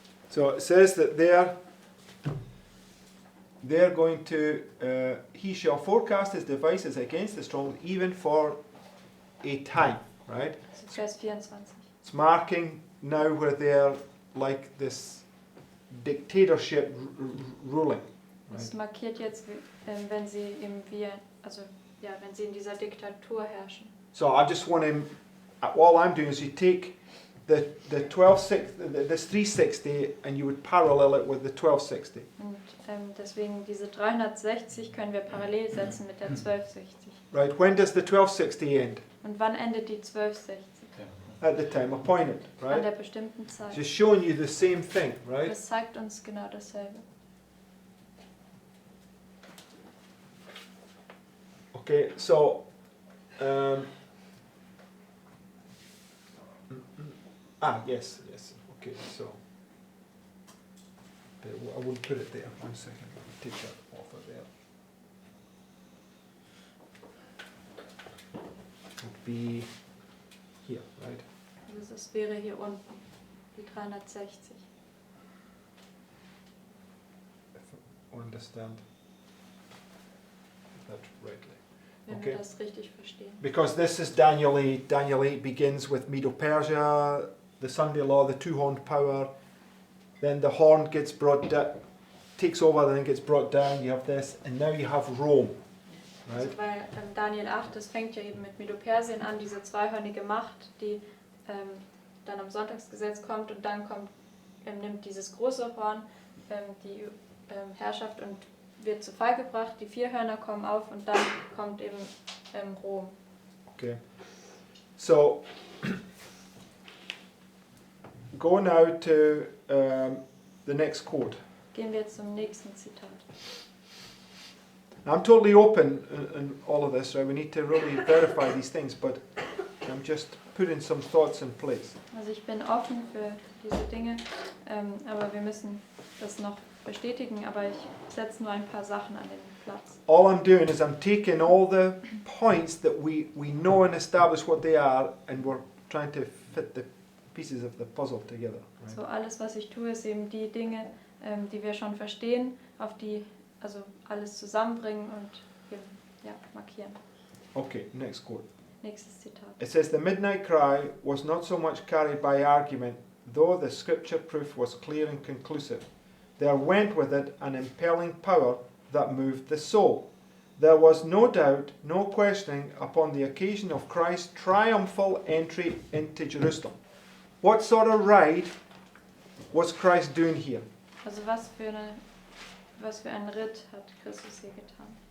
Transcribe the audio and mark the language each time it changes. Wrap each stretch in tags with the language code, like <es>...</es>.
<en>So it says that they're going to, he shall forecast his devices against the strong, even for a time, right?</en> <de>Das ist Vers 24.</de> <en>It's marking now where they're like this dictatorship ruling,</en> <de>Das markiert jetzt, wenn sie eben wenn sie in dieser Diktatur herrschen.</de> <en>So I just want to, all I'm doing is you take the 1260, this 360, and you would parallel it with the 1260.</en> <de>Und deswegen diese 360 können wir parallel setzen mit der 1260.</de> <en>Right, when does the 1260 end?</en> <de>Und wann endet die 1260?</de> <en>At the time appointed,</en> <de>An</de> <en>right?</en> <de>der bestimmten Zeit.</de> <en>Just showing you the same thing, right?</en> <de>Das zeigt uns genau dasselbe.</de> <en>Okay, so, yes, okay, so, I wouldn't put it there, 1 second, take that off of there. Would be here, right?</en> <de>Also das wäre hier unten, die 360.</de> <en>If I understand that rightly.</en> <de>Wenn</de> <en>Okay.</en> <de>wir das richtig verstehen.</de> <en>Because this is Daniel 8. Daniel 8 begins with Medo-Persia, the Sunday law, the two-horned power. Then the horn gets brought down, takes over, then gets brought down. You have this, and now you have Rome, right?</en> <de>Also weil Daniel 8, das fängt ja eben mit Medo-Persien an, diese zweihörnige Macht, die dann am Sonntagsgesetz kommt und dann nimmt dieses große Horn die Herrschaft und wird zu Fall gebracht, die 4 Hörner kommen auf und dann kommt eben Rom.</de> <en>Okay. So, go now to the next quote.</en> <de>Gehen wir jetzt zum nächsten Zitat.</de> <en>Now, I'm totally open in all of this, right? We need to really verify these things, but I'm just putting some thoughts in place.</en> <de>Also ich bin offen für diese Dinge, aber wir müssen das noch bestätigen, aber ich setze nur ein paar Sachen an den Platz.</de> <en>All I'm doing is I'm taking all the points that we know and establish what they are, and we're trying to fit the pieces of the puzzle together. Right?</en> <de>So alles, was ich tue, ist eben die Dinge, die wir schon verstehen, auf die also alles zusammenbringen und markieren.</de> <en>Okay, next quote.</en> <de>Nächstes Zitat.</de> <en>It says, the midnight cry was not so much carried by argument, though the scripture proof was clear and conclusive. There went with it an impelling power that moved the soul. there was no doubt, no questioning upon the occasion of Christ's triumphal entry into Jerusalem. What sort of ride was Christ doing here?</en> <de>Also was für einen Ritt hat Christus hier getan?</de>